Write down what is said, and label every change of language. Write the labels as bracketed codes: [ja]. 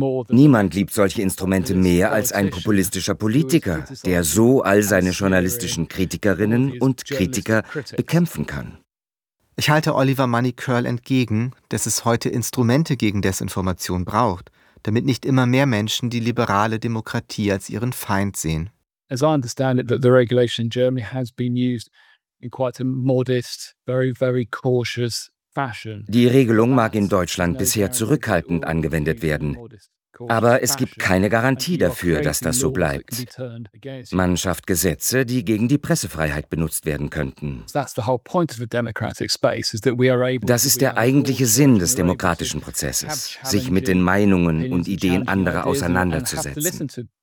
[de] Niemand liebt solche Instrumente mehr als ein populistischer Politiker, der so all seine journalistischen Kritikerinnen und Kritiker bekämpfen kann. Ich halte Oliver Money Curl entgegen, dass es heute Instrumente gegen Desinformation braucht, damit nicht immer mehr Menschen die liberale Demokratie als ihren Feind sehen. [en] As I understand it, that the regulation in Germany has been used in quite a modest, very, very cautious fashion. [de] Die Regelung mag in Deutschland bisher zurückhaltend angewendet werden. Aber es gibt keine Garantie dafür, dass das so bleibt. Man schafft Gesetze, die gegen die Pressefreiheit benutzt werden könnten. Das ist der eigentliche Sinn des demokratischen Prozesses, sich mit den Meinungen und Ideen anderer auseinanderzusetzen.